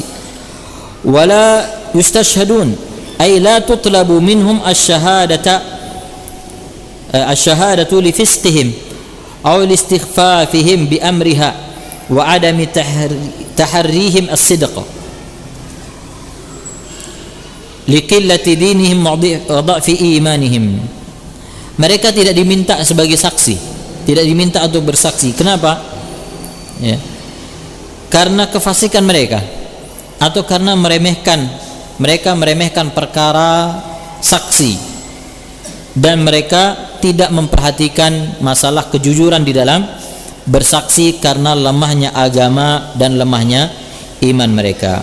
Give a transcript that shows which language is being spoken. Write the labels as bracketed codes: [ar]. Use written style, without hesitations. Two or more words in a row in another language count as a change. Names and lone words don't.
[ar] ولا يستشهد أي لا تطلب منهم الشهادة لفسقهم أو لاستخفافهم بأمرها وعدم تحريهم الصدق لقلة دينهم وضعف إيمانهم. [id] Mereka tidak diminta sebagai saksi, tidak diminta untuk bersaksi. Kenapa? Ya. Karena kefasikan mereka atau karena mereka meremehkan perkara saksi, dan mereka tidak memperhatikan masalah kejujuran di dalam bersaksi karena lemahnya agama dan lemahnya iman mereka.